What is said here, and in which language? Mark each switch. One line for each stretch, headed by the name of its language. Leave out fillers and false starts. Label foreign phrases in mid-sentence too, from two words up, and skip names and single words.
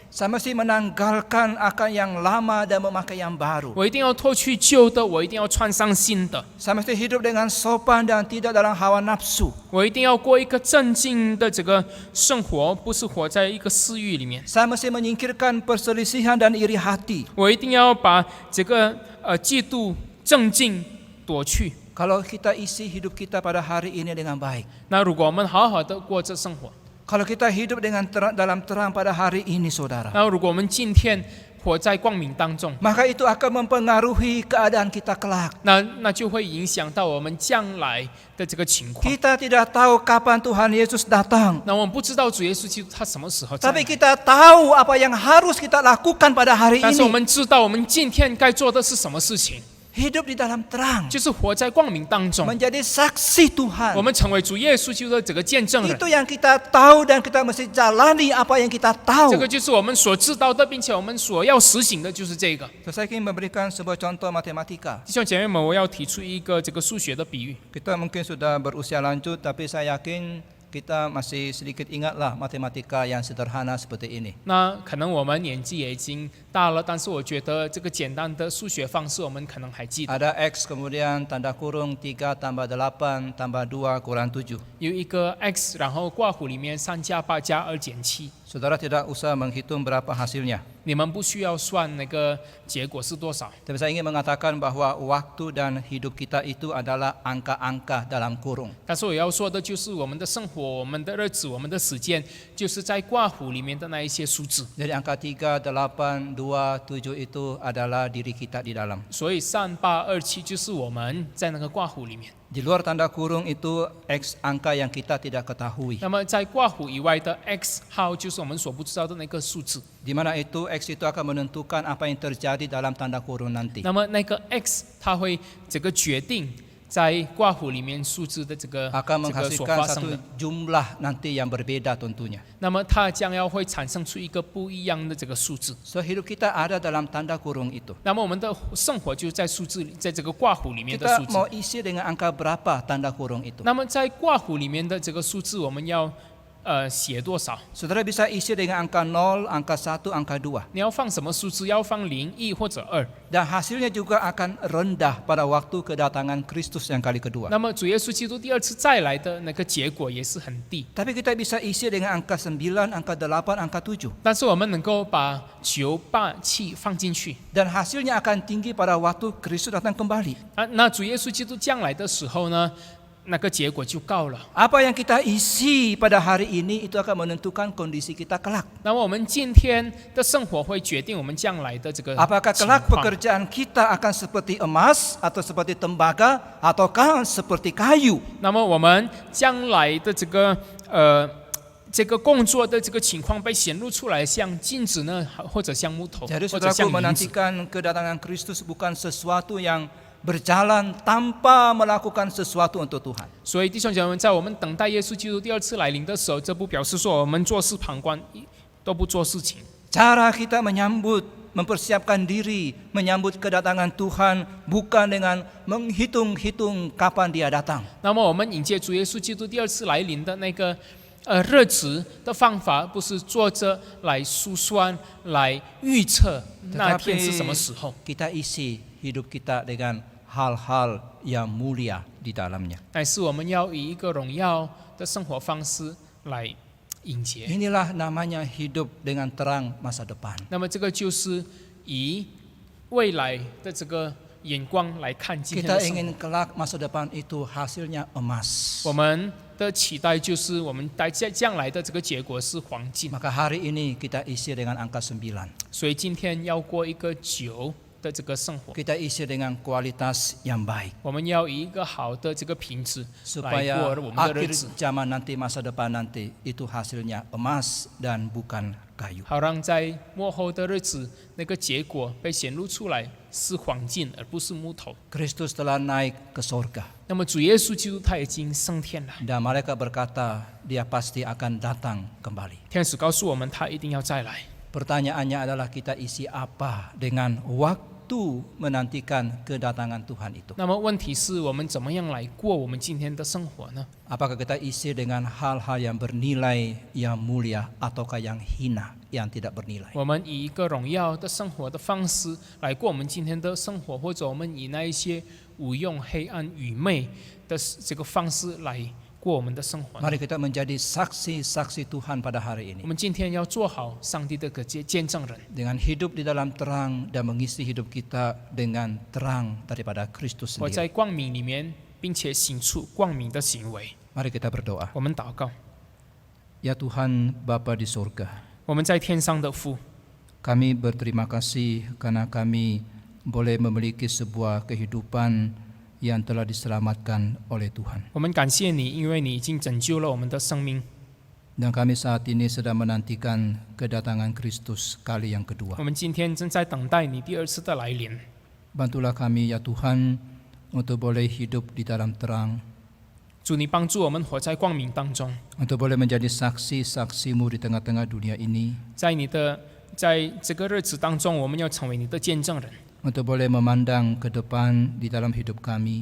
Indonesian: Saya mesti menanggalkan akan yang lama dan memakai yang baru.
Chinese: 我一定要脱去旧的，我一定要穿上新的。
Indonesian: Saya mesti hidup dengan sopan dan tidak dalam hawa nafsu.
Chinese: 我一定要过一个正经的这个生活，不是活在一个私欲里面。
Indonesian: Saya mesti menyingkirkan perselisihan dan iri hati.
Chinese: 我一定要把这个嫉妒、正经夺去。
Indonesian: Kalau kita isi hidup kita pada hari ini dengan baik.
Chinese: 那如果我们好好的过这生活，
Indonesian: Kalau kita hidup dengan dalam terang pada hari ini, saudara,
Chinese: 那如果我们今天活在光明当中，
Indonesian: maka itu akan mempengaruhi keadaan kita kelak.
Chinese: 那就会影响到我们将来的这个情况。
Indonesian: Kita tidak tahu kapan Tuhan Yesus datang.
Chinese: 那我们不知道主耶稣基督他什么时候再
Indonesian: Tapi
Chinese: 来，
Indonesian: kita tahu apa yang harus kita lakukan pada hari
Chinese: 但是我
Indonesian: ini.
Chinese: 们知道我们今天该做的是什么事情。
Indonesian: hidup di dalam terang,
Chinese: 就是活在光明当中，
Indonesian: menjadi saksi
Chinese: 我
Indonesian: Tuhan.
Chinese: 们成为主耶稣基督的这个见证人。
Indonesian: Itu yang kita tahu dan kita mesti jalani apa yang kita
Chinese: 这
Indonesian: tahu.
Chinese: 个就是我们所知道的，并且我们所要实行的就是这个。
Indonesian: So, saya ingin memberikan sebuah contoh matematika.
Chinese: 弟兄姐妹们，我要提出一个这个数学的比喻。
Indonesian: Kita mungkin sudah berusia lanjut, tapi saya yakin kita masih sedikit ingatlah matematika yang sederhana seperti ini.
Chinese: 那可能我们年纪也已经大了，但是我觉得这个简单的数学方式，我们可能还记得。
Indonesian: Ada X kemudian tanda kurung 3 tambah 8 tambah 2 kurang 7.
Chinese: 有一个 x， 然后括弧里面3加8加2减7。
Indonesian: Saudara tidak usah menghitung berapa hasilnya.
Chinese: 你们不需要算那个结果是多少，
Indonesian: Tapi saya ingin mengatakan bahwa waktu dan hidup kita itu adalah angka-angka dalam kurung.
Chinese: 但是我要说的就是我们的生活、我们的日子、我们的时间，就是在括弧里面的那一些数字。
Indonesian: Jadi angka 3, 8, 2, 7 itu adalah diri kita di dalam.
Chinese: 所以3827就是我们在那个括弧里面。
Indonesian: Di luar tanda kurung itu X angka yang kita tidak ketahui.
Chinese: 那么在括弧以外的 x 号就是我们所不知道的那个数字。
Indonesian: Di mana itu X itu akan menentukan apa yang terjadi dalam tanda kurung nanti.
Chinese: 那么那个 x 它会这个决定在括弧里面数字的这个
Indonesian: Akan
Chinese: 这个所
Indonesian: menghasilkan
Chinese: 发生
Indonesian: satu
Chinese: 的。
Indonesian: jumlah nanti yang berbeda tentunya.
Chinese: 那么它将要会产生出一个不一样的这个数字。
Indonesian: So hidup kita ada dalam tanda kurung itu.
Chinese: 那么我们的生活就在数字里，在这个括弧里面的
Indonesian: Kita
Chinese: 数字。
Indonesian: mau isi dengan angka berapa tanda kurung itu?
Chinese: 那么在括弧里面的这个数字，我们要写多少？
Indonesian: Saudara bisa isi dengan angka 0, angka 1, angka 2.
Chinese: 你要放什么数字？要放0、1或者2。
Indonesian: Dan hasilnya juga akan rendah pada waktu kedatangan Kristus yang kali kedua.
Chinese: 那么主耶稣基督第二次再来的那个结果也是很低。
Indonesian: Tapi kita bisa isi dengan angka 9, angka 8, angka 7.
Chinese: 但是我们能够把9、8、7放进去。
Indonesian: Dan hasilnya akan tinggi pada waktu Kristus datang kembali.
Chinese: 那主耶稣基督将来的时候呢，那个结果就高了。
Indonesian: Apa yang kita isi pada hari ini itu akan menentukan kondisi kita kelak.
Chinese: 那么我们今天的生活会决定我们将来的这个
Indonesian: Apakah
Chinese: 情
Indonesian: kelak
Chinese: 况。
Indonesian: pekerjaan kita akan seperti emas atau seperti tembaga ataukah seperti kayu?
Chinese: 那么我们将来的这个工作的这个情况被显露出来，像金子呢，或者像木头，
Indonesian: Jadi
Chinese: 或者
Indonesian: saudaraku
Chinese: 像银子。
Indonesian: menantikan kedatangan Kristus bukan sesuatu yang berjalan tanpa melakukan sesuatu untuk Tuhan.
Chinese: 所以弟兄姐妹们，在我们等待耶稣基督第二次来临的时候，这不表示说我们做事旁观，都不做事情。
Indonesian: Cara kita mempersiapkan diri menyambut kedatangan Tuhan bukan dengan menghitung-hitung kapan dia datang.
Chinese: 那么我们迎接主耶稣基督第二次来临的那个日子的方法，不是坐着来数算、来预测那天是什么时候，
Indonesian: Kita isi hidup kita dengan hal-hal yang mulia di dalamnya.
Chinese: 但是我们要以一个荣耀的生活方式来迎接。
Indonesian: Inilah namanya hidup dengan terang masa depan.
Chinese: 那么这个就是以未来的这个眼光来看今天
Indonesian: Kita
Chinese: 的生
Indonesian: ingin
Chinese: 活。
Indonesian: kelak masa depan itu hasilnya emas.
Chinese: 我们的期待就是我们在将来的这个结果是黄金，
Indonesian: Maka hari ini kita isi dengan angka 9.
Chinese: 所以今天要过一个9的这个生活，
Indonesian: Kita isi dengan kualitas yang baik.
Chinese: 我们要以一个好的这个品质来
Indonesian: Supaya
Chinese: 过我们的日
Indonesian: akhir
Chinese: 子，
Indonesian: zaman nanti, masa depan nanti, itu hasilnya emas dan bukan kayu.
Chinese: 好让在末后的日子那个结果被显露出来是黄金，而不是木头。
Indonesian: Kristus telah naik ke sorga.
Chinese: 那么主耶稣基督他已经升天了，
Indonesian: Dan malaikat berkata, dia pasti akan datang kembali.
Chinese: 天使告诉我们他一定要再来。
Indonesian: Pertanyaannya adalah kita isi apa dengan waktu menantikan kedatangan Tuhan itu.
Chinese: 那么问题是我们怎么样来过我们今天的生活呢？
Indonesian: Apakah kita isi dengan hal-hal yang bernilai, yang mulia, ataukah yang hina, yang tidak bernilai?
Chinese: 我们以一个荣耀的生活的方式来过我们今天的生活，或者我们以那一些无用、黑暗、愚昧的这个方式来过我们的生活呢？
Indonesian: Mari kita menjadi saksi-saksi Tuhan pada hari
Chinese: 我
Indonesian: ini.
Chinese: 们今天要做好上帝的见证人，
Indonesian: Dengan hidup di dalam terang dan mengisi hidup kita dengan terang daripada Kristus
Chinese: 活
Indonesian: sendiri.
Chinese: 在光明里面，并且行出光明的行为。
Indonesian: Mari kita berdoa.
Chinese: 我们祷告，
Indonesian: Ya Tuhan Bapa di surga,
Chinese: 我们在天上的父，
Indonesian: kami berterima kasih karena kami boleh memiliki sebuah kehidupan yang telah diselamatkan oleh Tuhan.
Chinese: 我们感谢你，因为你已经拯救了我们的生命。
Indonesian: Dan kami saat ini sedang menantikan kedatangan Kristus kali yang kedua.
Chinese: 我们今天正在等待你第二次的来临。
Indonesian: Bantulah kami ya Tuhan untuk boleh hidup di dalam terang,
Chinese: 主，你帮助我们活在光明当中，
Indonesian: untuk boleh menjadi saksi-saksimu di tengah-tengah dunia ini,
Chinese: 在这个日子当中，我们要成为你的见证人，
Indonesian: untuk boleh memandang ke depan di dalam hidup kami.